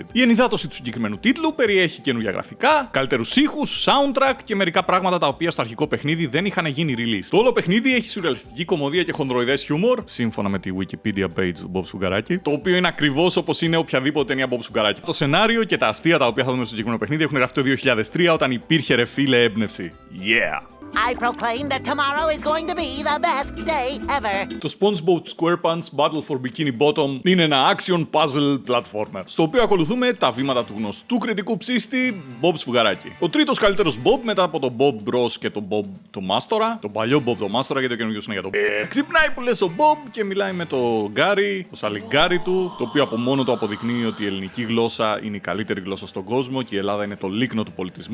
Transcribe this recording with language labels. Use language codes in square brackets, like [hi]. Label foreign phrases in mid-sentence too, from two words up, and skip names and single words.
[el] Η ενυδάτωση του συγκεκριμένου τίτλου περιέχει καινούργια γραφικά, καλύτερους ήχους, soundtrack και μερικά πράγματα τα οποία στο αρχικό παιχνίδι δεν είχαν γίνει release. Το όλο παιχνίδι έχει σουρεαλιστική κωμωδία και χονδροειδές χιούμορ, σύμφωνα με τη [en] Wikipedia page [el] του Bob Σφουγγαράκη, το οποίο είναι ακριβώς όπως είναι οποιαδήποτε ταινία Bob Σφουγγαράκη. Το σενάριο και τα αστεία τα οποία θα δούμε στο συγκεκριμένο παιχνίδι έχουν γραφτεί το 2003 όταν υπήρχε ρε φίλε έμπνευση. [en] Yeah! I proclaim that tomorrow is going to be the best day ever. [el] Το SpongeBob SquarePants Battle for Bikini Bottom είναι ένα [en] action puzzle platformer, [el] στο οποίο ακολουθούμε τα βήματα του γνωστού κριτικού ψήστη Bob Σφουγγαράκη. Ο τρίτος καλύτερος Bob μετά από τον Bob Bros και τον Bob το Μάστορα, τον παλιό Bob το Μάστορα, γιατί το καινούργιο είναι για τον ξυπνάει που λες ο Bob και μιλάει με το Γκάρι, το σαλιγκάρι του, το οποίο από μόνο του αποδεικνύει ότι η ελληνική γλώσσα είναι η καλύτερη γλώσσα στον κόσμο και η Ελλάδα είναι το λίκνο του πολιτισμού.